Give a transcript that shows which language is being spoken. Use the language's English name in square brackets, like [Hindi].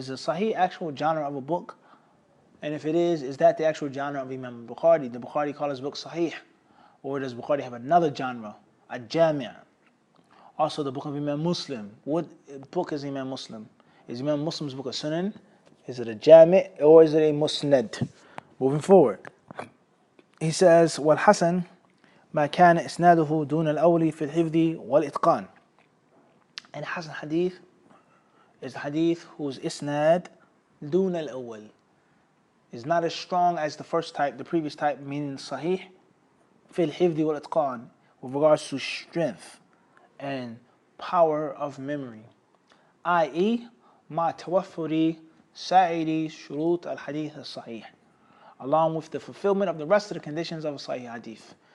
[English] Is the Sahih actual genre of a book? And if it is that the actual genre of Imam Bukhari? The Bukhari call his book Sahih? Or does Bukhari have another genre, a Jami'? Also the book of Imam Muslim. What book is Imam Muslim? Is Imam Muslim's book a Sunan? Is it a Jami' or is it a Musnad? Moving forward. He says, [Arabic] وَالْحَسَنْ مَا كَانَ إِسْنَادُهُ دُونَ الْأَوْلِ فِي الْحِفْظِ وَالْإِتْقَانِ. [English] And Hasan Hadith is the hadith whose isnad [Arabic] دُونَ الْأَوَّلِ [English] is not as strong as the first type, the previous type, meaning Sahih, [Arabic] fil hifdi wal itqan, [English] with regards to strength and power of memory, i.e., [Arabic] ma tawaffuri sa'iri shurut al hadith al sahih, [English] along with the fulfillment of the rest of the conditions of a Sahih hadith.